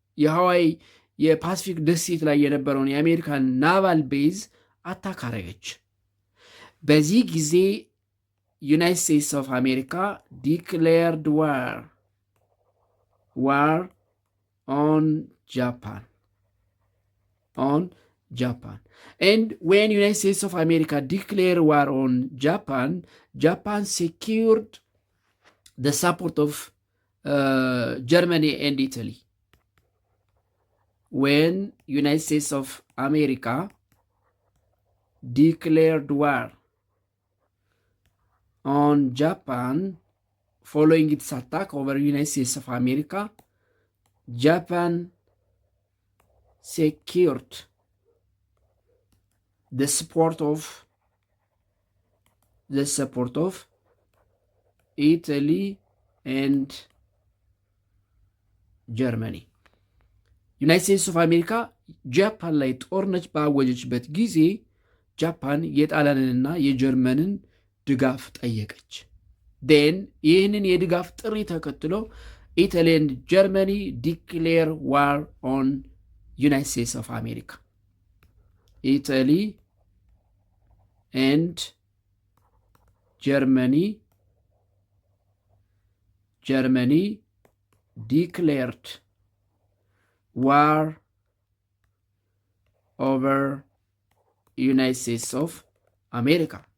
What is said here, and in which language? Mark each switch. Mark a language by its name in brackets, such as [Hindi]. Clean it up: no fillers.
[Amharic] የሃዋይ የፓሲፊክ ደሴት ላይ የነበረውን የአሜሪካን ናቫል ቤዝ አታክ አረገች። በዚህ ጊዜ [English] ዩናይትድ ስቴትስ ኦፍ አሜሪካ ዲክሌርድ ዋር on Japan. And when United States of America declared war on Japan, Japan secured the support of Germany and Italy. When United States of America declared war on Japan following its attack over United States of America, Japan secured the support of Italy and Germany. [Amharic] ዩናይትድ ስቴትስ ኦፍ አሜሪካ ጃፓን ላይ ጦርነት ባወጀችበት ጊዜ ጃፓን የጣሊያንንና የጀርመንን ድጋፍ ጠየቀች። ዴን ይህንን የድጋፍ ጥሪ ተከትሎ [English] Italy and Germany declare war on United States of America. Italy and Germany declared war over United States of America.